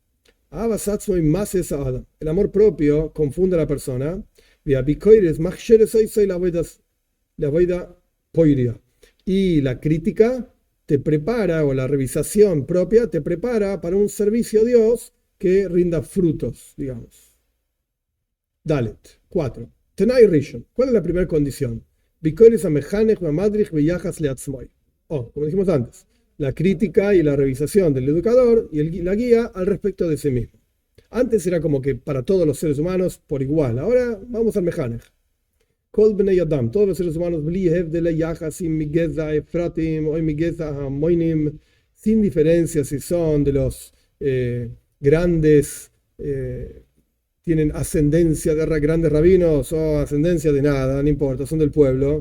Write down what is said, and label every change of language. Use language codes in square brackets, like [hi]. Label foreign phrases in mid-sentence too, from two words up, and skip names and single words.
[es] El amor propio confunde a la persona. Y la crítica te prepara, o la revisación propia te prepara para un servicio a Dios que rinda frutos, digamos. [he] דלת, 4. תנאי ראשון. [es] ¿Cuál es la primera condición? Como dijimos antes, la crítica y la revisación del educador y la guía al respecto de sí mismo. Antes era como que para todos los seres humanos por igual. Ahora vamos al Mechanech. [he] כל בני אדם, [es] todos los seres humanos, sin diferencia si son de los grandes tienen ascendencia de grandes rabinos o ascendencia de nada, no importa, son del pueblo.